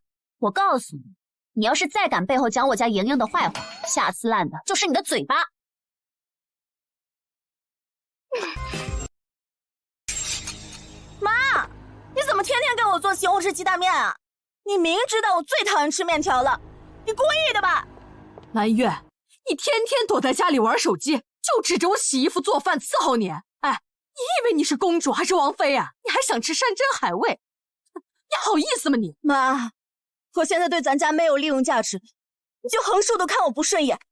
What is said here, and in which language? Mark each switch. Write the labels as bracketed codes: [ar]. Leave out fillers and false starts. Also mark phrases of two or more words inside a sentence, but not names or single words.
[zh] 我告訴你，你要是再敢背後講我家瑩瑩的壞話，下次爛的就是你的嘴巴。媽，你怎麼天天給我做西紅柿雞蛋麵啊？你明知道我最討厭吃麵條了，你故意的吧？藍月，你天天躲在家裡玩手機，就指着我洗衣服做飯伺候你。哎，你以為你是公主還是王妃啊？你還想吃山珍海味？你好意思嗎你？媽，我現在對咱家沒有利用價值，你就橫豎都看我不順眼。